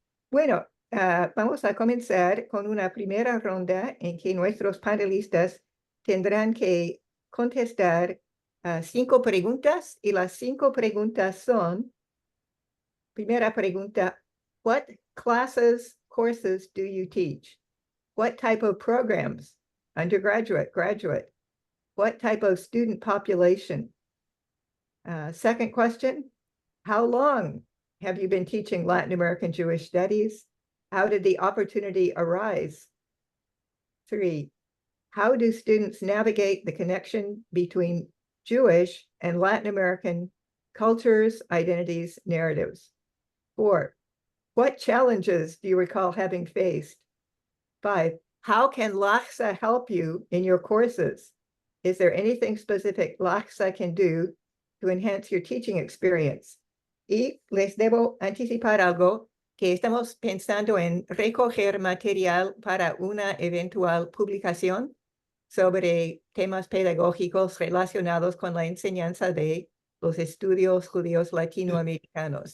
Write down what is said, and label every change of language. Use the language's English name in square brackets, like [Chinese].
[Spanish] Bueno, vamos a comenzar con una primera ronda en que nuestros panelistas tendrán que contestar 5 preguntas y las 5 preguntas son, primera pregunta, [English] what classes, courses do you teach? What type of programs? Undergraduate, graduate? What type of student population? Second question, how long have you been teaching Latin American Jewish Studies? How did the opportunity arise? 3, how do students navigate the connection between Jewish and Latin American cultures, identities, narratives? 4, what challenges do you recall having faced? 5, how can LACSA help you in your courses? Is there anything specific LACSA can do to enhance your teaching experience? [Spanish] Y les debo anticipar algo, que estamos pensando en recoger material para una eventual publicación sobre temas pedagógicos relacionados con la enseñanza de los estudios judíos latinoamericanos.